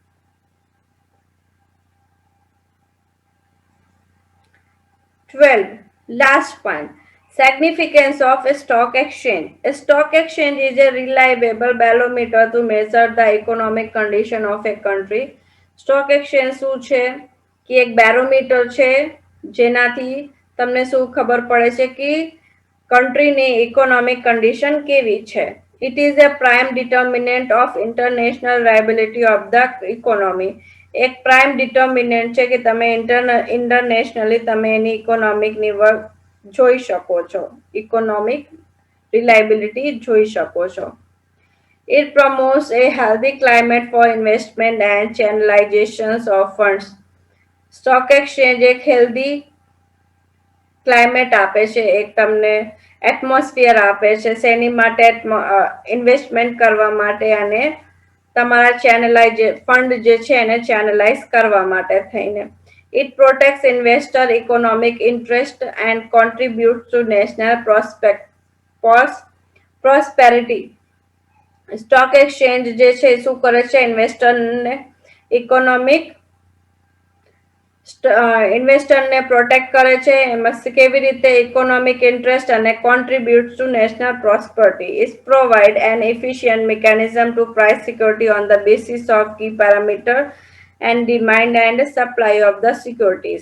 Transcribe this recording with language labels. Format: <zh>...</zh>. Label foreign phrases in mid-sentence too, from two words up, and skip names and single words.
<en>12. Last point. Significance of a stock exchange. A stock exchange is a reliable barometer to measure the economic condition of a country. stock exchange</en> <gu>શું છે કે એક બેરોમીટર છે જેનાથી તમને શું ખબર પડે છે કે કન્ટ્રીની</gu> <en>economic condition</en> <gu>કેવી છે.</gu> <en>It is a prime determinant of international viability of the economy.</en> <gu>એક</gu> <en>prime determinant</en> <gu>છે કે તમે ઇન્ટરનેશનલી તમે એની ઇકોનોમિકની વર્ક જોઈ શકો છો,</gu> <en>economic reliability</en> <gu>જોઈ શકો છો.</gu> <en>It promotes a healthy climate for investment and channelizations of funds. stock exchange</en> <gu>એક</gu> <en>healthy climate</en> <gu>આપે છે, એક તમને એટમોસ્ફિયર આપે છે શેની માટે? ઇન્વેસ્ટમેન્ટ કરવા માટે અને તમારા ફંડ જે છે એને ચેનલાઇઝ કરવા માટે થઈને.</gu> <en>It protects investor economic interest and contributes to national prosperity. stock exchange</en> <gu>જે છે શું કરે છે, ઇન્વેસ્ટરને ઇન્વેસ્ટરને પ્રોટેક્ટ કરે છે. એમાં કેવી રીતે</gu> <en>economic interest અને contribute to national prosperity. Is provide an efficient mechanism to price security on the basis of key parameter and demand and supply of the securities.</en>